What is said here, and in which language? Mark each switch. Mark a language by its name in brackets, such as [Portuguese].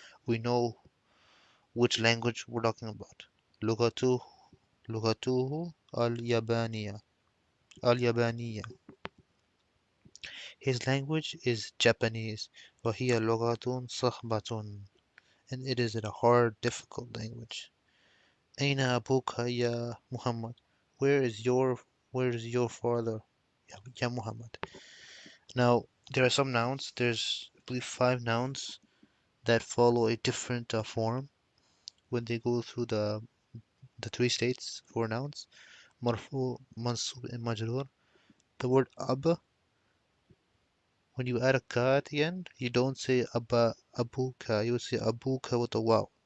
[English] We know which language we're talking about. Lugatu, lugatuhu al-Yabaniya. Al-Yabaniya. His language is Japanese. [Arabic] وهي لغة صعبة. [English] And it is a hard, difficult language. [Arabic] أين أبوك يا Muhammad? [English] Where is your father? Ya Muhammad. Now, there are some nouns. There's, I believe, 5 nouns that follow a different form when they go through the 3 states for nouns. Marfu, mansub, and majrur. The word ab, when you add a ka at the end, you don't say abba, abuka. You would say abuka with a waw.